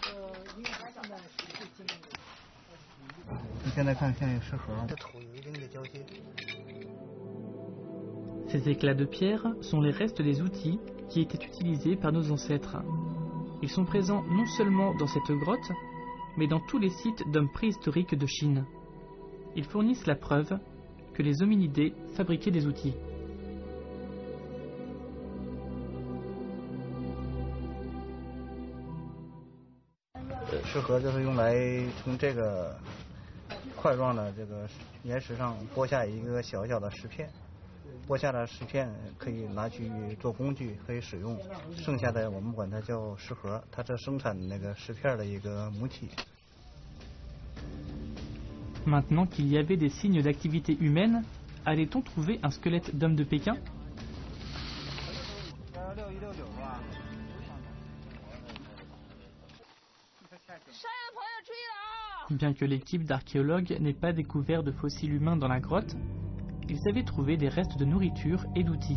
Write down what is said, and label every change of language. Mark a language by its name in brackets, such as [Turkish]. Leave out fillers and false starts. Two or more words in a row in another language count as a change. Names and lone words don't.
[French] Ces éclats de pierre sont les restes des outils qui étaient utilisés par nos ancêtres. Ils sont présents non seulement dans cette grotte, mais dans tous les sites d'hommes préhistoriques de Chine. Ils fournissent la preuve que les hominidés fabriquaient des outils. [Chinese] 适合就是用来从这个块状的这个岩石上剥下一个小小的石片，剥下的石片可以拿去做工具，可以使用。剩下的我们管它叫石盒，它是生产那个石片的一个母体。 [French] Maintenant qu'il y avait des signes d'activité humaine, allait-on trouver un squelette d'homme de Pékin? Bien que l'équipe d'archéologues n'ait pas découvert de fossiles humains dans la grotte, ils avaient trouvé des restes de nourriture et d'outils.